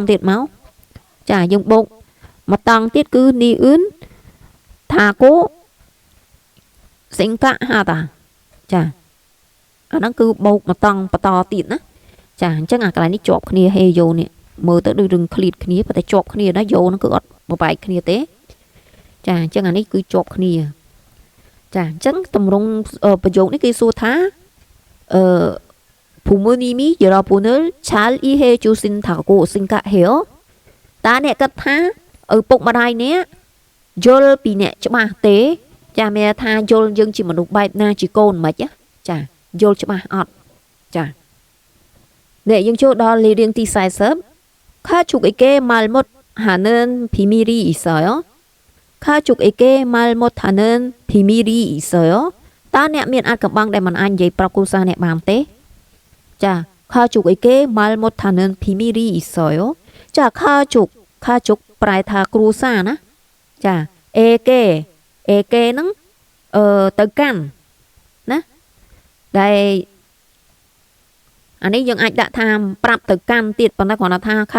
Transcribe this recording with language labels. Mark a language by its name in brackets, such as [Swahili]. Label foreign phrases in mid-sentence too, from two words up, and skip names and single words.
[Khmer] ទៀតមកចាយើងបូកមកតង់ទៀតគឺនេះអឿនថាកោសិង្កហាតាចាអាហ្នឹងគឺបូកមកតង់បន្តទៀតណាចាអញ្ចឹងអាកន្លែងនេះជាប់គ្នាហេយោនេះមើលទៅដូចរឿងឃ្លៀតគ្នាប៉ុន្តែជាប់គ្នាណាយោហ្នឹងគឺអត់បបែកគ្នាទេចាអញ្ចឹងអានេះគឺជាប់គ្នាចាអញ្ចឹងតម្រង់ប្រយោគនេះគេសួរថា [Korean] 부모님이 여러분을 잘 이해해 주신다고 생각해요 [Khmer] តើអ្នកគិតថាឪពុកម្ដាយអ្នកយល់ពីអ្នកច្បាស់ទេចាមានថាយល់យើងជាមនុស្សបែបណាជាកូនមិនខ្មិចចាយល់ច្បាស់អត់ចានេះយើងចូលដល់លេខរៀងទី40 [Korean] 가족에게 말 못하는 비밀이 있어요? 가족에게 말 못하는 비밀이 있어요? [Khmer] តើអ្នកមានអាចកំបាំងដែលមិនអាចនិយាយប្រាប់គ្រួសារអ្នកបានទេចា [Korean] 가족에게 말 못하는 비밀이 있어요? [Khmer] ចា 가족 ប្រែថាគ្រួសារណាចា 에게 ហ្នឹងទៅកាន់ណាដែលអានេះយើងអាចដាក់ថាប្រាប់ទៅកាន់ទៀតប៉ុន្តែគ្រាន់តែថាខា